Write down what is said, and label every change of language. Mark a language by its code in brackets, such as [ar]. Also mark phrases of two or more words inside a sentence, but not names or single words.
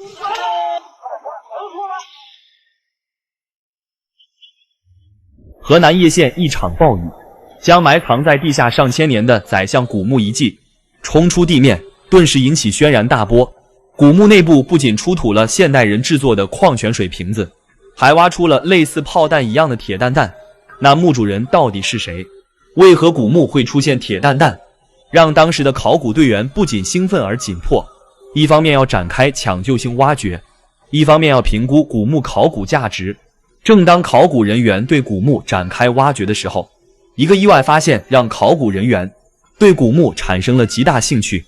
[zh] 河南叶县一场暴雨，将埋藏在地下上千年的宰相古墓遗迹冲出地面，顿時引起轩然大波。古墓内部不仅出土了现代人制作的矿泉水瓶子，还挖出了类似炮弹一样的铁蛋蛋。那墓主人到底是谁？为何古墓會出現鐵蛋蛋？讓當時的考古隊員不僅興奮而緊迫。一方面要展開搶救性挖掘，一方面要評估古墓考古價值。正當考古人員對古墓展開挖掘的時候，一個意外發現讓考古人員對古墓產生了極大興趣。